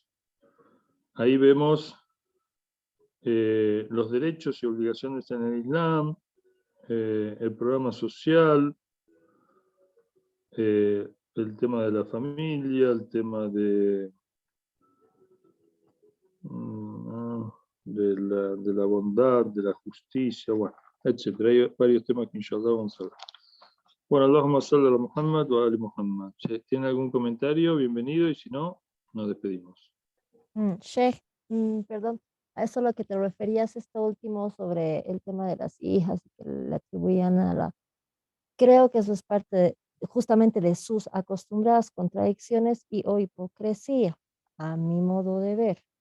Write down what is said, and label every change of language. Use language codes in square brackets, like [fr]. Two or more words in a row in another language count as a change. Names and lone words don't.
[es] Ahí vemos los derechos y obligaciones en el Islam, el programa social, el tema de la familia, el tema de la bondad, de la justicia, bueno, etc. Hay varios temas que inshallah vamos a ver. Bueno, [ar] اللهم صل على محمد وآل محمد. [es] Si tiene algún comentario, bienvenido, y si no, nos despedimos. Sheikh, perdón, a eso a lo que te referías, esto último sobre el tema de las hijas que le atribuían a la... Creo que eso es parte justamente de sus acostumbradas contradicciones y o hipocresía, a mi modo de ver.